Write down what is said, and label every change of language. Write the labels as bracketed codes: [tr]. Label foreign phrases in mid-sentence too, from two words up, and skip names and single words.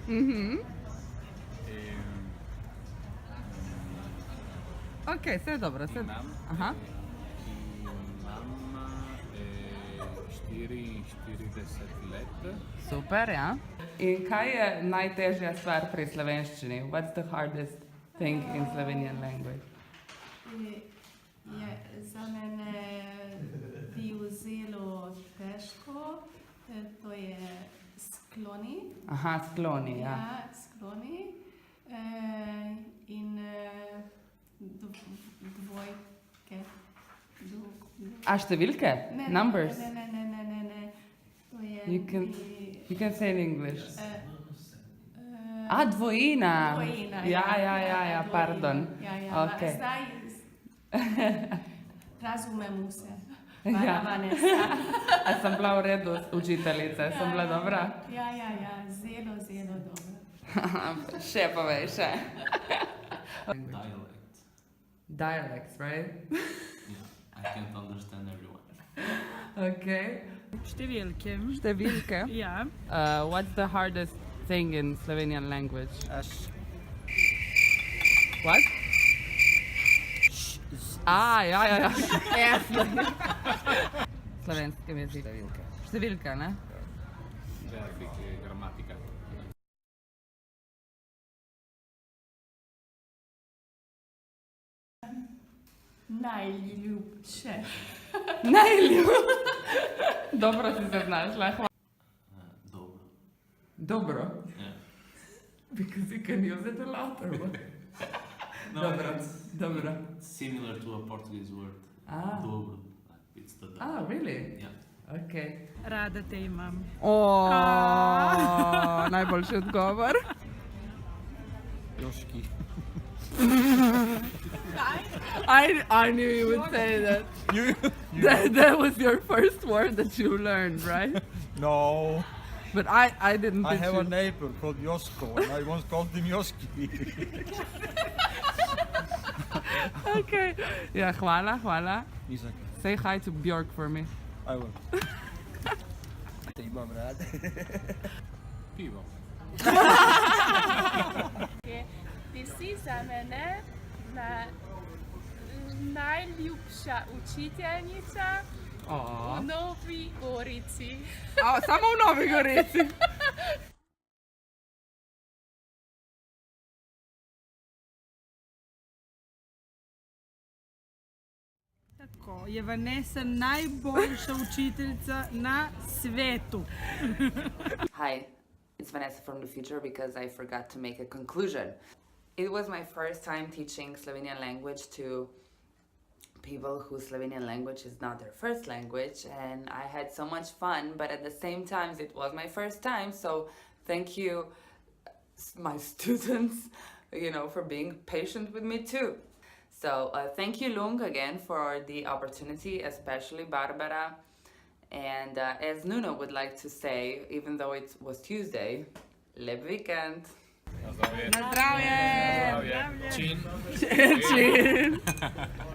[sl] Ok, vse je dobro. Aha. Imam 44 let. Super, ja. In kaj je najtežja stvar pri slovenščini? [en] What's the hardest thing in Slovenian language? [sl] Za mene bil zelo težko, to je skloni. Aha, skloni, ja. Ja, skloni. In dvojke. A številke? Numbers? Ne. To je... [en] You can say in English. A, [sl] dvojina. Dvojina, Ja, pardon. Ja. Ok. Zdaj razumemo se. Ja. Vanessa. A sem bila v redu učiteljica? Sem bila dobra? Ja, zelo dobra. Še povej, še. [en] Dialect. Dialects, right? Yeah, I can't understand everyone. Ok. [sl] Številke. Številke? Ja. [en] What's the hardest thing in Slovenian language? Aš, What? [sl] Ja. Slovenskem jeziku. številke. Številka, ne? Verbi, gramatika. Najljubše. Dobro si se znašla, hvala. Dobro. Dobro? [en] Yeah. Because you can use it a lot, or what? No, [sl] Dobro. [en] it's [sl] Dobro. [en] similar to a Portuguese word. Ah. Dobro. It's the Ah, really? Yeah. Okay. [sl] Rada te imam. Najboljši odgovor. Joški. [en] I knew you would say that. That was your first word that you learned, right? No. But I didn't. I have a neighbor called Josko and I once called him Joski. Okay. [sl] Ja, hvala. Izak, [en] Say hi to Bjork for me. I will. [sl] Te imam rad. Pivo. Ti si za mene najljubša učiteljica v Novi Gorici. Samo v Novi Gorici. Tako, je Vanessa najboljša učiteljica na svetu. [en] Hi, it's Vanessa from the future because I forgot to make a conclusion. It was my first time teaching Slovenian language to people whose Slovenian language is not their first language, and I had so much fun, but at the same time it was my first time, so thank you, my students, for being patient with me too. So thank you, Lung, again for the opportunity, especially Barbara. And as Nuno would like to say, even though it was Tuesday, [sl] lep vikend! Na zdravje. Na zdravje! Čin. Čin!